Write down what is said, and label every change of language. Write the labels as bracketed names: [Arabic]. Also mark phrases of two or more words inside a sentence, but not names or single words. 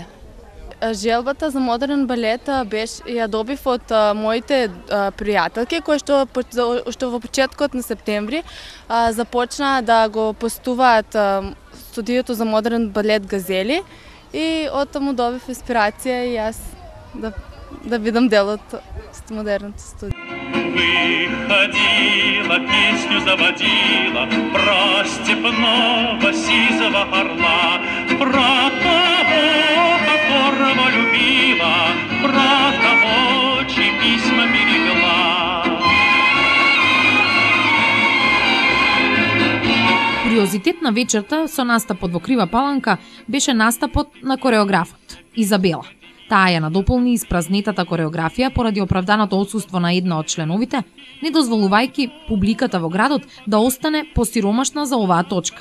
[Macedonian] Желбата за модерен балет ја добив од моите пријателки кои што во почеткот на септември започнаа да го постуваат студиото за модерен балет Газели и од таму добив инспирација и јас да бидам дел од модерното студио. [Russian] Выходила, песню заводила про степного сизого орла, про того, которого любила, про того, чьи письма берегла. [Macedonian] Куриозитет на вечерта со настапот во Крива Паланка беше настапот на кореографот Изабела. Таа ја надополни испразнетата кореографија поради оправданото отсуство на една од членовите, не дозволувајќи публиката во градот да остане посиромашна за оваа точка.